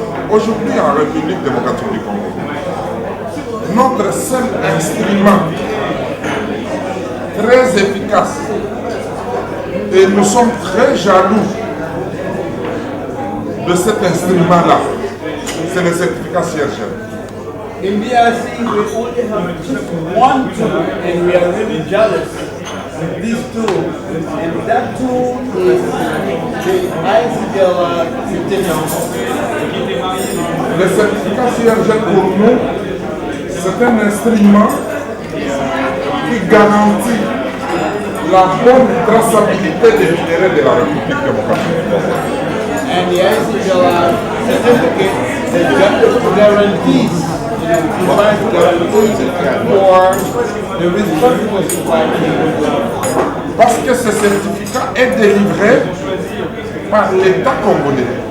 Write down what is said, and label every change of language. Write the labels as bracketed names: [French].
[French] Aujourd'hui, en République démocratique du Congo, notre seul instrument très efficace, et nous sommes très jaloux de cet instrument-là, c'est le certificat CIRGL. [English] In DRC, we only have just one tool, and we are really jealous of this tool. And that tool is the ICDLR certificate. [French] Le certificat CIRGL pour nous, c'est un instrument qui garantit la bonne traçabilité des minéraux de la République démocratique du Congo. [English] And the ICDLR certificate guarantees, provides guarantees for the responsible supply chain. [French] Parce que ce certificat est délivré par l'État congolais.